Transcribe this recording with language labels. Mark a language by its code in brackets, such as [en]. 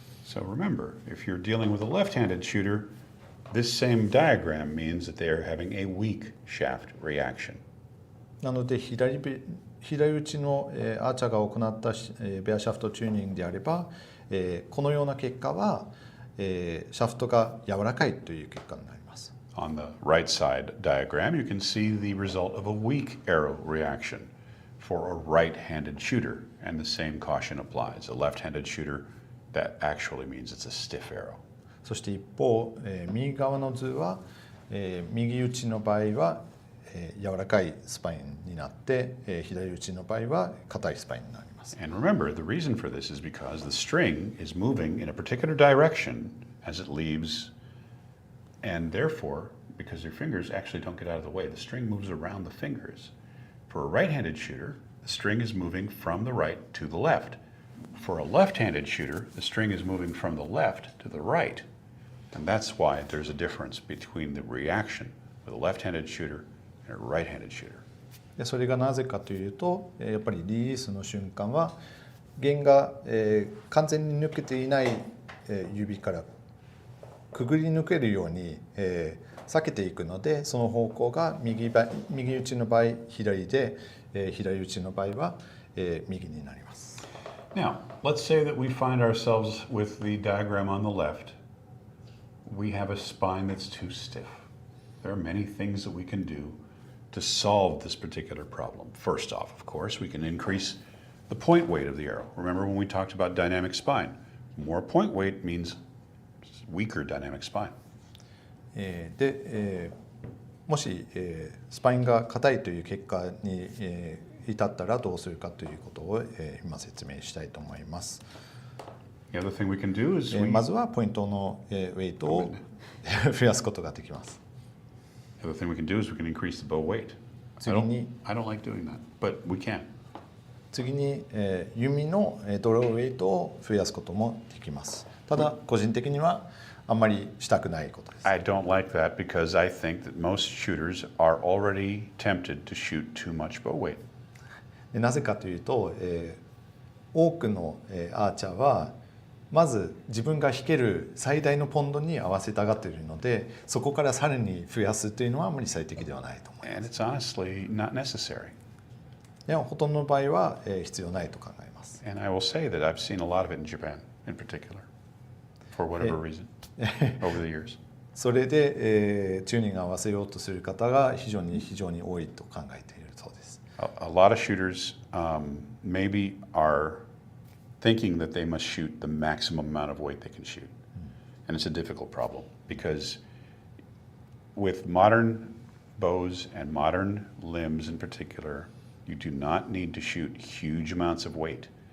[en] So remember, if you're dealing with a left-handed shooter, this same diagram means that they are having a weak shaft reaction. [ja] なので左打ちのアーチャーが行ったベアシャフトチューニングであれば、このような結果はシャフトが柔らかいという結果になります。 [en] On the right side diagram, you can see the result of a weak arrow reaction for a right-handed shooter, and the same caution applies. A left-handed shooter, that actually means it's a stiff arrow. [ja] そして一方、右側の図は、右打ちの場合は、柔らかいスパインになって、左打ちの場合は硬いスパインになります。 [en] And remember, the reason for this is because the string is moving in a particular direction as it leaves, and therefore, because your fingers actually don't get out of the way, the string moves around the fingers. For a right-handed shooter, the string is moving from the right to the left. For a left-handed shooter, the string is moving from the left to the right. And that's why there's a difference between the reaction with a left-handed shooter and a right-handed shooter. [ja] でそれがなぜかというと、やっぱりリリースの瞬間は弦が、完全に抜けていない、指からくぐり抜けるように、避けていくので、その方向が右打ちの場合左で、左打ちの場合は、右になります。 [en] Now, let's say that we find ourselves with the diagram on the left. We have a spine that's too stiff. There are many things that we can do to solve this particular problem. First off, of course, we can increase the point weight of the arrow. Remember when we talked about dynamic spine? More point weight means weaker dynamic spine. [ja] で、もし、スパインが硬いという結果に、至ったらどうするかということを、今説明したいと思います。 [en] The other thing we can do is [ja] まずはポイントの、ウェイトを増やすことができます。 [en] The other thing we can do is we can increase the bow weight. I don't like doing that, but we can. [ja] 次に、弓のドローウェイトを増やすこともできます。ただ個人的にはあんまりしたくないことです。 [en] I don't like that because I think that most shooters are already tempted to shoot too much bow weight. [ja] なぜかというと、多くの、アーチャーはまず自分が引ける最大のポンドに合わせたがっているので、そこからさらに増やすというのはあまり最適ではないと思います。 [en] And it's honestly not necessary. [ja] でもほとんどの場合は、必要ないと考えます。 [en] And I will say that I've seen a lot of it in Japan in particular, for whatever reason, over the years. [ja] それで、チューニングを合わせようとする方が非常に多いと考えているそうです。 [en] A lot of shooters maybe are thinking that they must shoot the maximum amount of weight they can shoot. And it's a difficult problem because with modern bows and modern limbs in particular, you do not need to shoot huge amounts of weight.